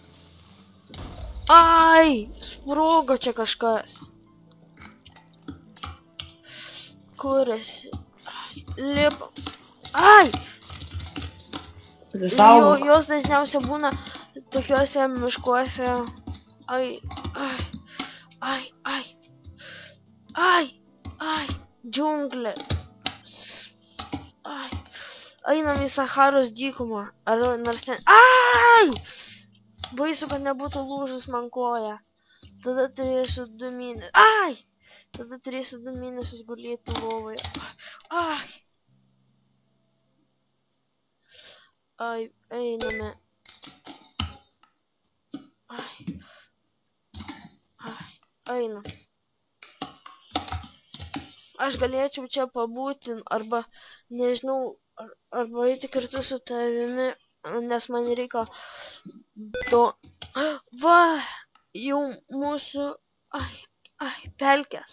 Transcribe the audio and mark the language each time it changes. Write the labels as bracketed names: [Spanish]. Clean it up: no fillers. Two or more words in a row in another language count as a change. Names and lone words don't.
[Lithuanian] Ai, sprogo čia kažkas. Kur esi? Lipam. Ai! Pasisaugok. Jos dažniausiai būna tokiuose miškuose. Ai, ai, ai, ai. Ai, ai, džiunglė. Ai. Einam į Saharos dykumą. Ar nors ten... Ai! Baisu, kad nebūtų lūžus man koja. Tada turėsiu 2 mėnesius. Ai! Tada turėsiu 2 mėnesius gulėti lovoje. Ai! Ai, einame. Ai. Ai, einam. Aš galėčiau čia pabūti, arba, nežinau, arba eiti kartu su tavimi, nes man reikia to... Va, jau mūsų... Ai, pelkės.